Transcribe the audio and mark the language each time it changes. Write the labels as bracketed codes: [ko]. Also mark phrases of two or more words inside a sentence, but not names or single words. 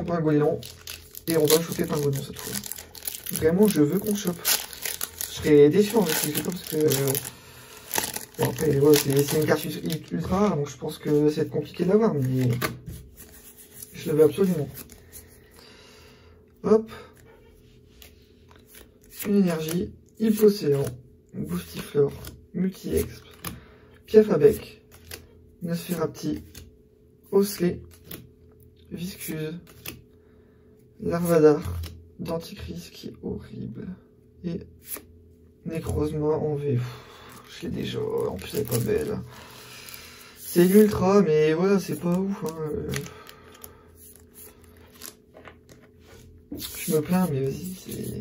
[fr] Et on va choper pingouin cette fois. Vraiment, je veux qu'on chope. serais déçu en fait, c'est pas parce que... bon après, ouais, c'est une carte ultra rare, donc je pense que ça va être compliqué d'avoir, mais... je le veux absolument. Hop. Une énergie, Hypocéan, Boostiflore, Multi-Exp, Piafabec, Nosferapti, Osley, Viscuse, Larvadar, Denticris qui est horrible, et Necrozma en V. Je l'ai déjà, en plus elle est pas belle. C'est l'ultra, mais voilà, c'est pas ouf. Hein. Je me plains, mais vas-y, c'est...